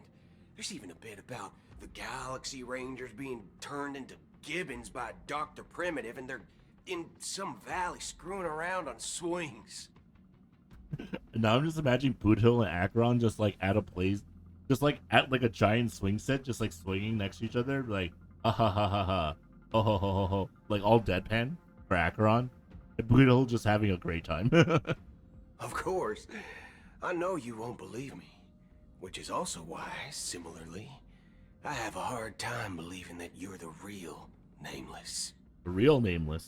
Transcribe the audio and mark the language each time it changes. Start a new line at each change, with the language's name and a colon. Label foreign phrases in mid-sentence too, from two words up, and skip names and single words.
English: There's even a bit about the Galaxy Rangers being turned into gibbons by Dr. Primitive, and they're in some valley screwing around on swings. Now I'm just imagining Boot Hill and Acheron just like at a place, just like at like a giant swing set, just like swinging next to each other, like ha ha ha ha ha, ho ho ho ho ho, like all deadpan for Acheron, and Boot Hill just having a great time. Of course. I know you won't believe me, which is also why, similarly, I have a hard time believing that you're the real Nameless. Real Nameless.